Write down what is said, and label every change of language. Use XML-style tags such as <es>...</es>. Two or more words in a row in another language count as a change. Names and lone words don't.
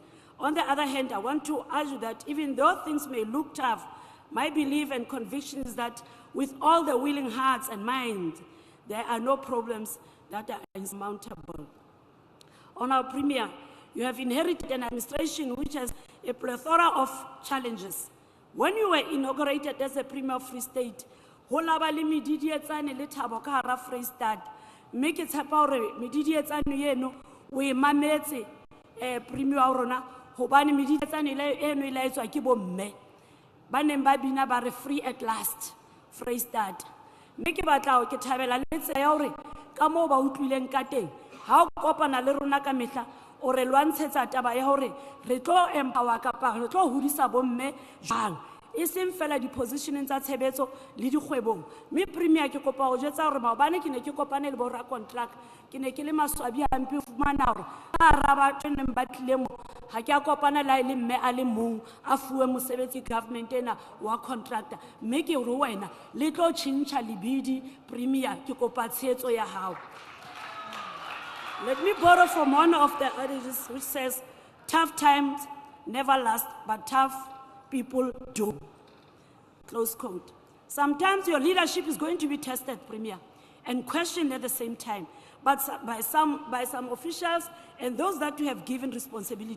<en>On the other hand, I want to argue that even though things may look tough, my belief and conviction is that with all the willing hearts and minds, there are no problems that are insurmountable. Honourable Premier, you have inherited an administration which has a plethora of challenges. When you were inaugurated as a Premier of Free State,</en> <st>ho la ba le medidietsane le thabo ka hara Freistad, mme ke tshepa hore medidietsane eno o e mametse Premier wa rona hobane medidietsane eno e laetswa ke bomme ba neng ba bina ba re</st> <en>free at last</en> <st>Freistad. Mme ke batla ke thabela le tsela ya hore ka moo ba utlwileng ka teng ha o kopana le rona ka mehla o re lwantshetsa taba ya hore re tlo empower kapa re tlo hodisa bomme jang e seng fela di-positioneng tsa tshebetso le dikgwebong. Mme Premier ke kopa ho jwetsa hore maobane ke ne ke kopane le borakontraka ke ne ke le maswabi hampe o fumana hore ka hara batho neng ba tlile mo ha ke a kopana le le mme a le mong a fuwe mosebetsi government ena wa contractor. Mme ke re wena le tlo tjhentjha lebidi Premier ke kopa tshehetso ya hao.</st> <en>Let me borrow from one of the adages which says, tough times never last, but tough people do. Close quote. Sometimes your leadership is going to be tested, Premier, and questioned at the same time, but by some officials and those that you have given responsibility.</en>